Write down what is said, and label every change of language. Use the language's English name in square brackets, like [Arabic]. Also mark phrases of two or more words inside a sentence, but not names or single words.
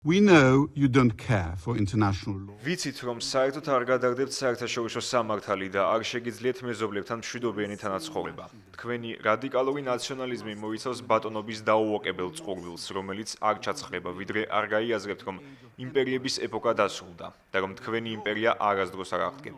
[English] We know you don't care for international law. [Georgian] ვიცით, რომ საერთოდ არ გადაგდებთ საერთაშორისო სამართალი და არ შეგიძლიათ მეზობლებთან მშვიდობიანი თანაცხოვრება. თქვენი რადიკალური ნაციონალიზმი მოიცავს ბატონობის დაუოკებელ წყურვილს, რომელიც არ ჩაცხრება, ვიდრე არ გაიაზრებთ, რომ იმპერიების ეპოქა დასრულდა და რომ თქვენი იმპერია არასდროს არ აღდგება.